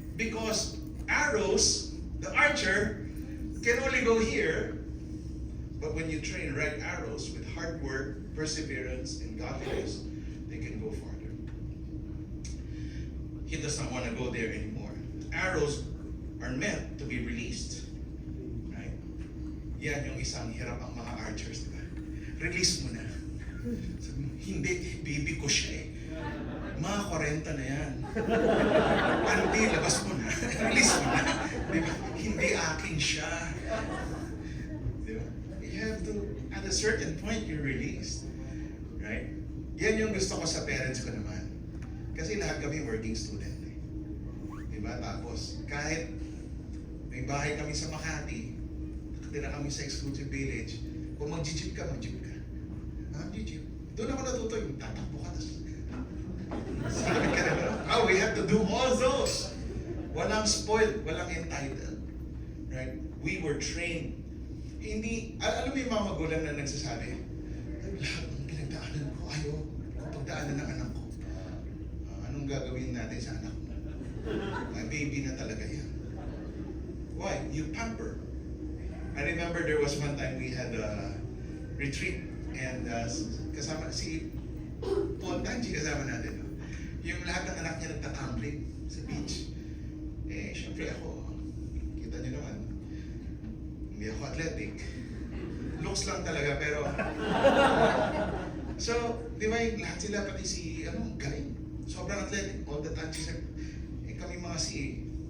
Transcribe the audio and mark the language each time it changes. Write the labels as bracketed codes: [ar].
[en] Because arrows, the archer, can only go here. But when you train right arrows with hard work, perseverance, and godliness, they can go farther. He does not want to go there anymore. Arrows are meant to be released. Right? [tl] Yan yung isang hirap ang mga archers, di ba? Release mo na. Sabi mo, hindi, baby ko siya eh. Mga 40 na yan. Hindi, labas mo na. Release mo na. Di ba? Hindi akin siya. Di ba? [en] You have to, at a certain point, you're released. [tl] Right? Yan yung gusto ko sa parents ko naman. Kasi lahat kami working student eh. Diba? Tapos, kahit may bahay kami sa Makati, nakatira kami sa exclusive village, kung mag-jeep ka, mag-jeep ka. Mag-jeep. Doon ako natuto yung tatakbo ka. Sabi ka na, [en] we have to do all those. [tl] Walang spoiled, walang entitled. [en] Right? We were trained. [tl] Hindi, alam mo yung mga magulang na nagsasabi, lahat ng pinagdaanan ko, ayaw ko pagdaanan ng anak ko. Anong gagawin natin sa anak mo? May baby na talaga yan. [en] Why? You pamper. I remember there was one time we had a retreat and [tl] kasama si Paul Tanji kasama natin. No? Yung lahat ng anak niya nagtatumbling sa beach. Eh, syempre ako, kita niyo naman, hindi ako athletic. Looks lang talaga, pero so, di ba yung lahat sila, pati si, galing. Sobrang athletic. [en] All the time, [tl] kami mga si